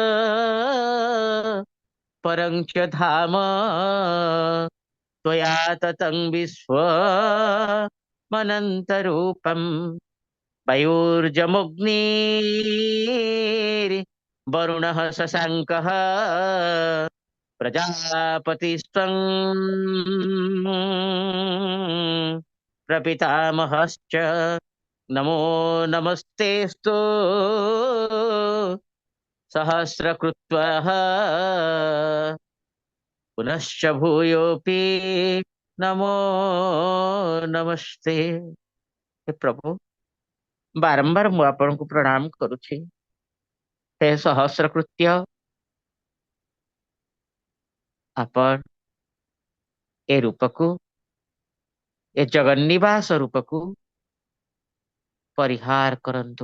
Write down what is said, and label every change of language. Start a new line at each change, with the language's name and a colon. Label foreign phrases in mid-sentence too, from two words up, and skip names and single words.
Sanskrit: ପରଂ ଚ ଧାମ ତ୍ୱୟା ତତଂ ବିଶ୍ୱମନନ୍ତରୂପମ୍ ବାୟୁର୍ଜମୁଗ୍ନିର୍ ବରୁଣः ଶଶାଙ୍କः ପ୍ରଜାପତିସ୍ତ୍ୱଂ प्रपितामहश्च नमो नमस्तेस्तु सहस्रकृत्वः पुनश्च भूयोऽपि नमो नमस्ते।
Odia: ହେ ପ୍ରଭୁ, ବାରମ୍ବାର ମୁଁ ଆପଣଙ୍କୁ ପ୍ରଣାମ କରୁଛି। ହେ ସହସ୍ରକୃତ୍ୟ, ଆପଣ ଏ ରୂପକୁ, ଏ ଜଗନ୍ନିବାସ ରୂପକୁ ପରିହାର କରନ୍ତୁ।